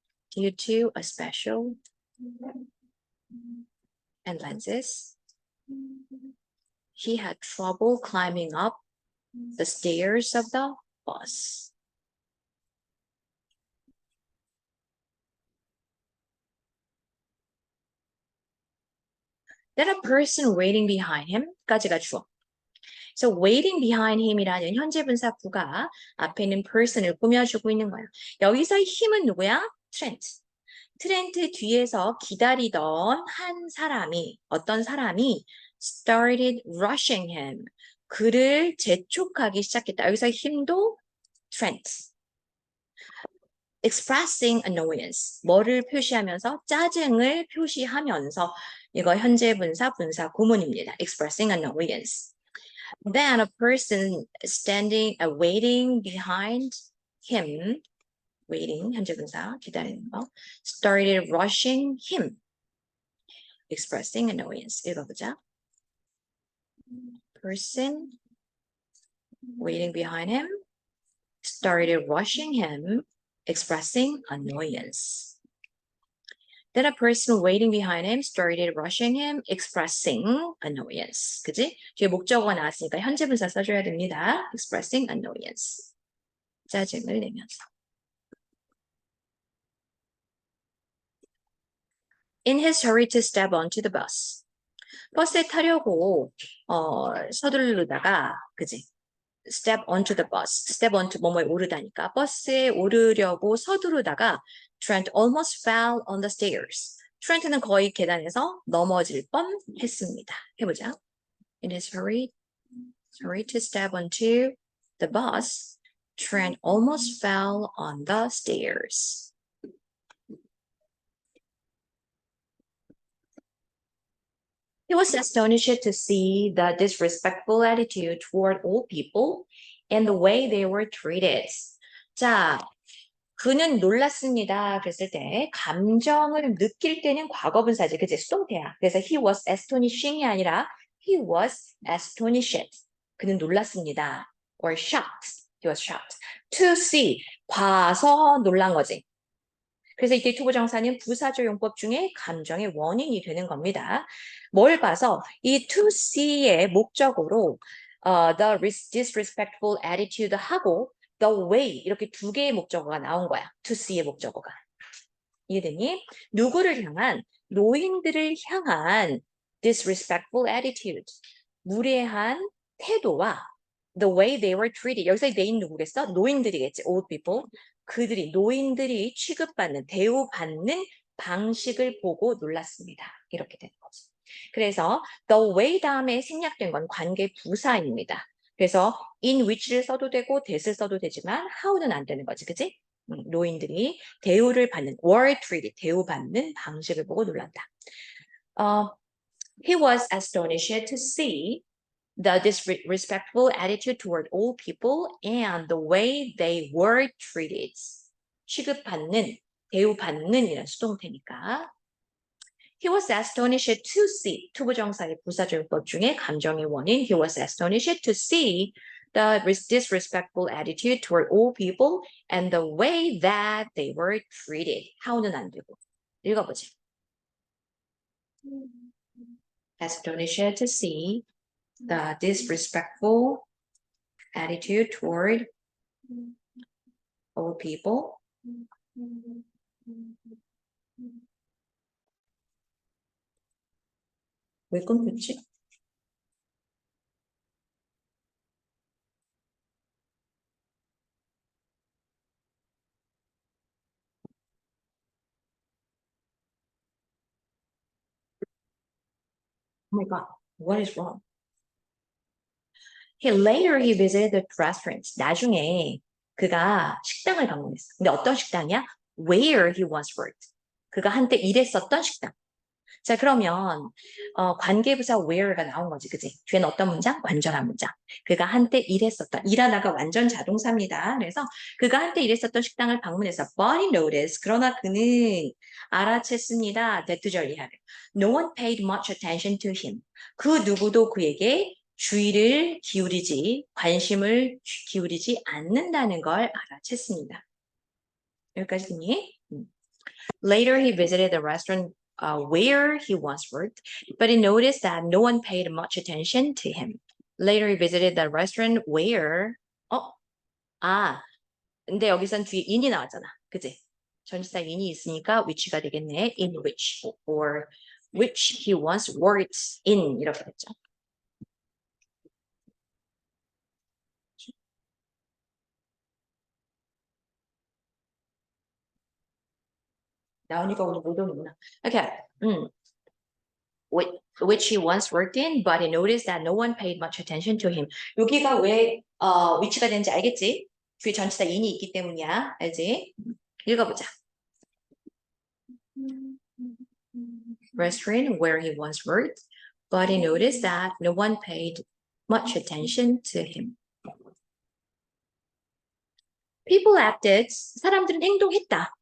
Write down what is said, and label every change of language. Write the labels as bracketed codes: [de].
[en] Due to a special and lenses, he had trouble climbing up the stairs of the bus. Then a person waiting behind him까지가 주어. So waiting behind him [ko] 이라는 현재 분사 부가 앞에 있는 person을 꾸며주고 있는 거야. 여기서 힘은 누구야? 트렌트 뒤에서 기다리던 한 사람이 어떤 사람이 [en] started rushing him. [ko] 그를 재촉하기 시작했다. 여기서 힘도 Trent. [en] expressing annoyance. [ko] 뭐를 표시하면서? 짜증을 표시하면서 이거 현재 분사 구문입니다. [en] expressing annoyance. Then a person standing, waiting behind him, waiting, [ko] 현재 분사, 기다리는 거, [en] started rushing him, expressing annoyance. [ko] 읽어보자. [en] Person waiting behind him, started rushing him, expressing annoyance. Then a person waiting behind him started rushing him, expressing annoyance. [ko] 그지? 뒤에 목적어가 나왔으니까 현재 분사 써줘야 됩니다. [en] expressing annoyance. [ko] 짜증을 내면서. [en] In his hurry to step onto the bus. [ko] 버스에 타려고 서두르다가, 그지? [en] step onto the bus. step onto [ko] 뭐뭐에 오르다니까. 버스에 오르려고 서두르다가 [en] Trent almost fell on the stairs. [ko] 트렌트는 거의 계단에서 넘어질 뻔했습니다. 해보자. [en] In his hurry to step onto the bus, Trent almost fell on the stairs. He was astonished to see the disrespectful attitude toward old people and the way they were treated. [ko] 자, 그는 놀랐습니다. 그랬을 때 감정을 느낄 때는 과거분사지. 그치? 수동태야. [en] 그래서 he was astonishing [ko] 이 아니라 [en] he was astonished. [ko] 그는 놀랐습니다. [en] or shocked. He was shocked. to see. [ko] 봐서 놀란 거지. 그래서 이때 투부정사는 부사조용법 중에 감정의 원인이 되는 겁니다. 뭘 봐서 이 [en] to see [ko] 의 목적으로 the disrespectful attitude 하고 the way 이렇게 두 개의 목적어가 나온 거야. to see의 목적어가. 이해되니? 누구를 향한? 노인들을 향한 [en] disrespectful attitude. [ko] 무례한 태도와 [en] the way they were treated. [ko] 여기서 they는 누구겠어? 노인들이겠지. [en] old people. [ko] 그들이 노인들이 취급받는 대우받는 방식을 보고 놀랐습니다. 이렇게 되는 거지. 그래서 the way 다음에 생략된 건 관계 부사입니다. 그래서 [en] in which [ko] 를 써도 되고 that을 써도 되지만 how는 안 되는 거지. 그치? 노인들이 대우를 받는 [en] were treated, [ko] 대우받는 방식을 보고 놀란다. [en] He was astonished to see the disrespectful attitude toward all people and the way they were treated. [ko] 취급받는, 대우받는 이런 수동태니까. [en] He was astonished to see. [ko] 투부정사의 부사절법 중에 감정의 원인. [en] He was astonished to see the disrespectful attitude toward all people and the way that they were treated. [ko] how는 안 되고. 읽어보자. [en] Astonished to see the disrespectful attitude toward all people. [ko] 왜 끊겼지? [en] Oh my God, what is wrong? Later he visited the restaurants. [ko] 나중에 그가 식당을 방문했어. 근데 어떤 식당이야? [en] Where he once worked. [ko] 그가 한때 일했었던 식당. 자, 그러면 관계부사 where가 나온 거지, 그지? 뒤에는 어떤 문장? 완전한 문장. 그가 한때 일했었던, 일하다가 완전 자동사입니다. 그래서 그가 한때 일했었던 식당을 방문해서 [en] but he noticed, [ko] 그러나 그는 알아챘습니다. 대투절이하래. [en] No one paid much attention to him. [ko] 그 누구도 그에게 주의를 기울이지, 관심을 기울이지 않는다는 걸 알아챘습니다. 여기까지 듣니? [en] Later he visited the restaurant where he once worked, but he noticed that no one paid much attention to him. Later he visited the restaurant where [ko] 근데 여기선 뒤에 in이 나왔잖아. 그치? 전치사 in이 있으니까 which가 되겠네. [en] in which or which he once worked in [ko] 이렇게 됐죠. 나오니까 오늘 못 오는구나. [en] Okay. Which he once worked in, but he noticed that no one paid much attention to him. [ko] 여기가 왜 which가 되는지 알겠지? 뒤에 전치사 in이 있기 때문이야. 알지? 읽어보자. [en] Restaurant where he once worked, but he noticed that no one paid much attention to him. People acted, [ko] 사람들은 행동했다.